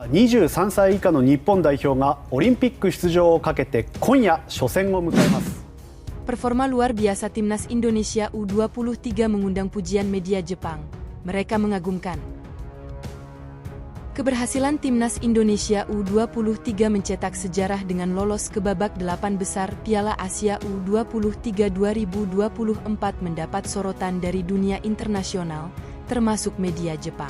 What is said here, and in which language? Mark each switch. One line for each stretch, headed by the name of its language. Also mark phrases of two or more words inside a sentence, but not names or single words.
Japanese: 23 歳以下の日本代表がオリンピック出場をかけて今夜初戦を迎えます。
Indonesian: Performa luar biasa Timnas Indonesia U23 mengundang pujian media Jepang. Mereka mengagumkan. Keberhasilan Timnas Indonesia U23 mencetak sejarah dengan lolos ke babak 8 besar Piala Asia U23 2024 mendapat sorotan dari dunia internasional, termasuk media Jepang.